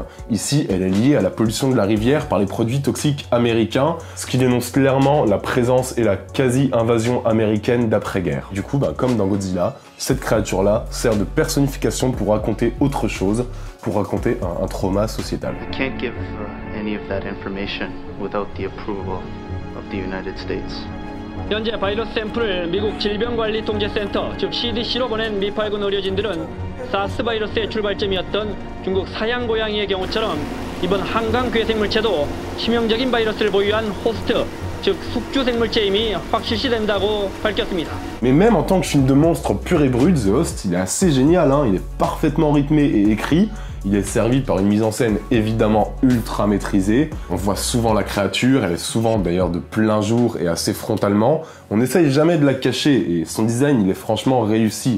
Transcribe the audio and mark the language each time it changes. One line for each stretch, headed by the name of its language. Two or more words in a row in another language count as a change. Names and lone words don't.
French: Ici, elle est liée à la pollution de la rivière par les produits toxiques américains, ce qui dénonce clairement la présence et la quasi-invasion américaine d'après-guerre. Du coup, comme dans Godzilla, cette créature-là sert de personnification pour raconter autre chose, pour raconter un trauma sociétal.
English: I can't give any of that information without the approval of the United States.
Korean: 현재 바이러스 샘플을 미국 질병관리통제센터 즉 CDC로 보낸 미팔군 의료진들은 사스 바이러스의 출발점이었던 중국 사양 고양이의 경우처럼 이번 한강 괴생물체도 치명적인 바이러스를 보유한 호스트 즉 숙주 생물체임이 확실시된다고 밝혔습니다.
French: Mais même en tant que film de monstre pur et brut, The Host, il est assez génial, il est parfaitement rythmé et écrit. Il est servi par une mise en scène évidemment ultra maîtrisée. On voit souvent la créature, elle est souvent d'ailleurs de plein jour et assez frontalement. On n'essaye jamais de la cacher et son design il est franchement réussi.